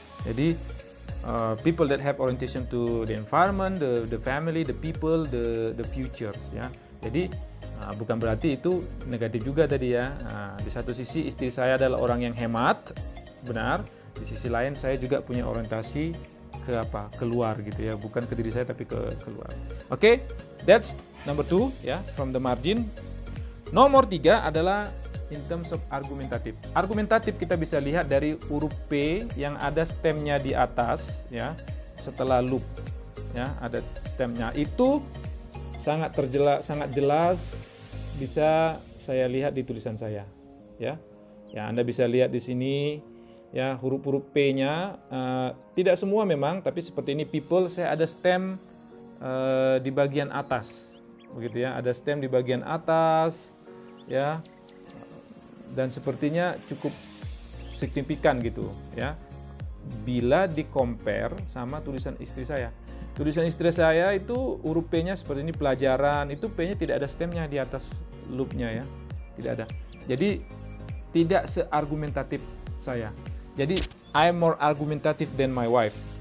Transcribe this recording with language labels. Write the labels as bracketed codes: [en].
[en] Jadi people that have orientation to the environment, the family, the people, the futures ya. [id] Jadi bukan berarti itu negatif juga tadi ya. Di satu sisi istri saya adalah orang yang hemat, benar. Di sisi lain saya juga punya orientasi ke keluar gitu ya, bukan ke diri saya tapi ke keluar. [en] Oke, that's number 2 ya, from the margin. [id] Nomor 3 adalah [en] in terms of [id] argumentatif. Argumentatif kita bisa lihat dari huruf P yang ada stemnya di atas, ya, setelah loop, ya, ada stemnya. Itu sangat jelas bisa saya lihat di tulisan saya, ya. Ya, Anda bisa lihat di sini, ya, huruf-huruf P-nya tidak semua memang, tapi seperti ini people, saya ada stem di bagian atas, begitu ya, ada stem di bagian atas. Ya, dan sepertinya cukup signifikan gitu ya. bila di-compare sama tulisan istri saya. Tulisan istri saya itu huruf P-nya seperti ini, pelajaran, itu P-nya tidak ada stemnya di atas loop-nya ya. Tidak ada. Jadi tidak seargumentatif saya. [en] Jadi I'm more argumentative than my wife.